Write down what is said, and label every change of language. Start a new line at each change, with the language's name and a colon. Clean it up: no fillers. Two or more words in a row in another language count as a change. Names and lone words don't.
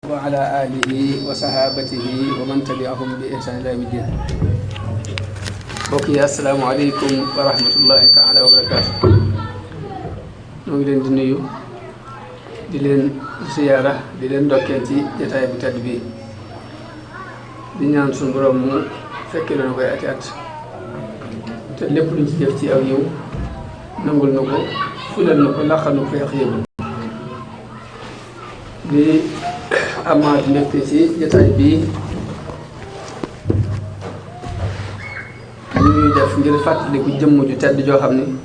Arabic: وعلى آله وصحابته ومن تبعهم بإحسان إلى يوم الدين. بوكي السلام عليكم ورحمة الله تعالى وبركاته.
Wolof: نوي لين دي نيو di leen ziyaara di leen ndokkeel ci jotaay bu tedd bi di ñaan suñu borom mu fekke na koy ati at te lépp luñ ci def ci aw yiw nangul na ko fulal na ko laqal na ko feex yëbul di amaat mbégte ci jotaay bi ñuy def ngir fàttaliku jëmm ju tedd joo xam ni